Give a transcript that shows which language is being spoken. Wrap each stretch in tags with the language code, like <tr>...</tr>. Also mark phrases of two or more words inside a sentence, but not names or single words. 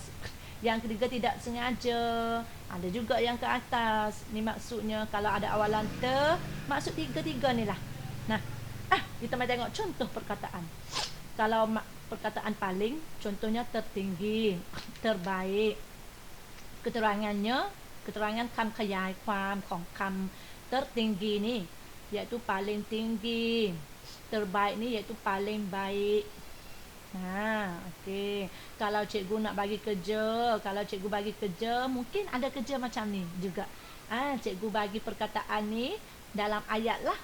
<ms>Yang ketiga tidak sengaja, ada juga yang ke atas. Ni maksudnya kalau ada awalan ter, maksud tiga-tiga ni lah. Nah, kita mari tengok contoh perkataan. Kalau perkataan paling, contohnya tertinggi, terbaik. Keterangan</ms> <th>คำขยายความของคำ</th> <ms>tertinggi ni iaitu paling tinggi. Terbaik ni iaitu paling baik. Okey. Kalau cikgu nak bagi kerja, mungkin ada kerja macam ni juga. Cikgu bagi perkataan ni dalam ayat lah.</ms>